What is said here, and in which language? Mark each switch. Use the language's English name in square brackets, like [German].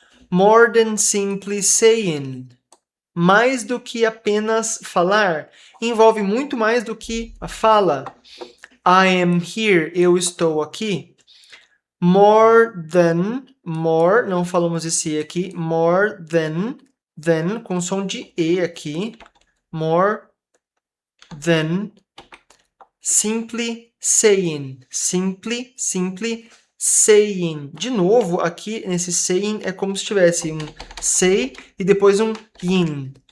[English] More than simply saying, [Portuguese] mais do que apenas falar. Envolve muito mais do que a fala. [English] I am here, [Portuguese] eu estou aqui. [English] More than, [Portuguese] não falamos esse E aqui. [English] More than, [Portuguese] com som de E aqui. [English] More than simply saying. Simply saying. [Portuguese] De novo, aqui nesse saying é como se tivesse um say e depois um in.